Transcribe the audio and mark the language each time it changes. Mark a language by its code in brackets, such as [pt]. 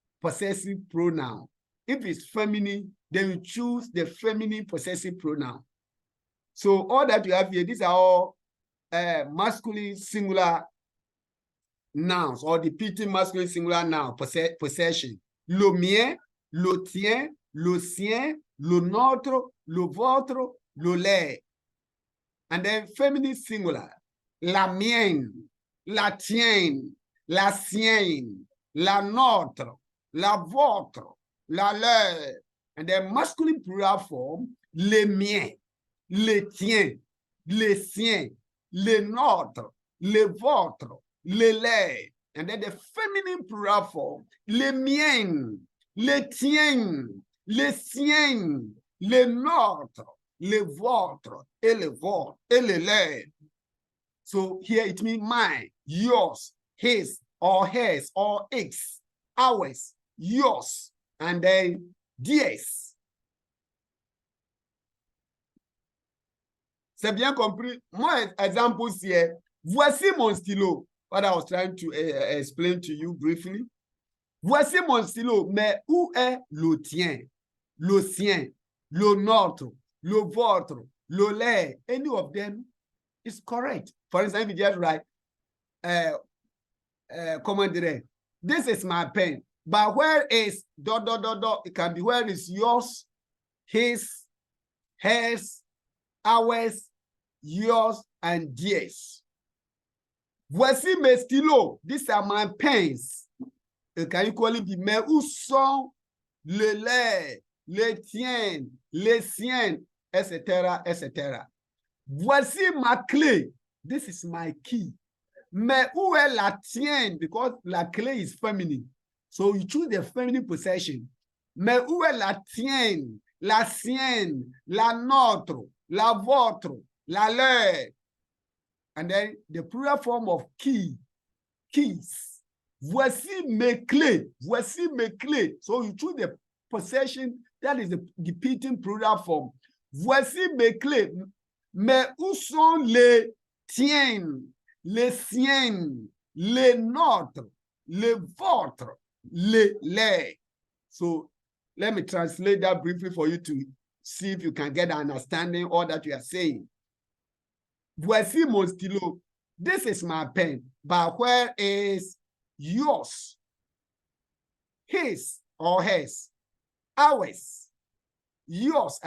[en] possessive pronoun. If it's feminine, then you choose the feminine possessive pronoun. So all that you have here, these are all masculine singular nouns or depicting masculine singular noun, possession. [fr] Le mien, le tien, le sien, le nôtre, le vôtre, le leur. [en] And then feminine singular, [fr] la mienne, la tienne, la sienne, la nôtre, la vôtre, la leur. [en] And then masculine plural form, [fr] les miens, les tiens, les siens, les nôtres, les vôtres, les leurs. [en] And then the feminine plural form, [fr] les miens, les tiens, les siens, les nôtres, les vôtres, et les vôtres, et les leurs. [en] So here it means mine, yours, his, or hers, or its, ours, yours, and then theirs. [fr] C'est bien compris? Mon exemple c'est, voici mon stylo. [en] What I was trying to explain to you briefly. [fr] Voici mon stylo, mais où est le tien, le sien, le nôtre, le vôtre, le leur? [en] Any of them is correct. For instance, if you just write, [fr] comment dire, [en] this is my pen, but where is ... It can be where is yours, his, hers, ours, yours, and theirs. [fr] Voici mes stylos. [en] These are my pens. It can equally be [fr] mais où sont le leurs, les tiens, les siens, etc., etc. Voici ma clé. [en] This is my key. [fr] Mais où est la tienne? [en] Because la clé is feminine. So you choose the feminine possession. [fr] Mais où est la tienne, la sienne, la nôtre, la vôtre, la leur? [en] And then the plural form of key, keys. [fr] Voici mes clés. Voici mes clés. [en] So you choose the possession that is the depicting plural form. [fr] Voici mes clés. Mais où sont les tiennes, les siennes, les nôtres, les vôtres, les leurs? [en] So let me translate that briefly for you to see if you can get an understanding of all that you are saying. [fr] Voici mon stylo. [en] This is my pen, but where is yours, his or hers, ours, yours?